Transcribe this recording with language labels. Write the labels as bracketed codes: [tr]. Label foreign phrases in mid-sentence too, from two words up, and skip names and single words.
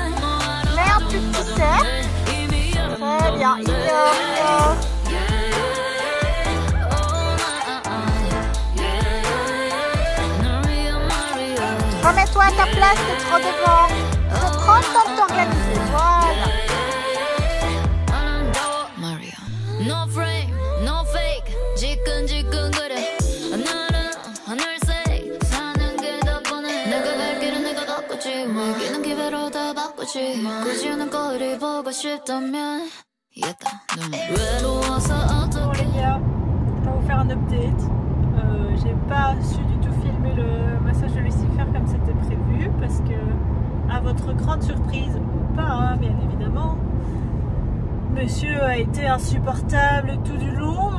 [fr] Mets un plus petit cercle. Très bien, il dort. Remets-toi à ta place, t'es trop devant. Faut prendre le temps de t'organiser, voilà. [en] No frame, no fake. [ko] 지끈지끈 그래. 하늘은 하늘색. 사는 게 더 뻔해. 내가 갈 길은 내가 걷겠지. 먹이는 기회로 다 바꾸지. 굳이 오는 거리 보고 싶다면. [fr] Bon les gars, on va vous faire un update. J'ai pas su du tout filmer le massage de Lucifer comme c'était prévu parce que, à votre grande surprise ou pas, hein, bien évidemment, monsieur a été insupportable tout du long.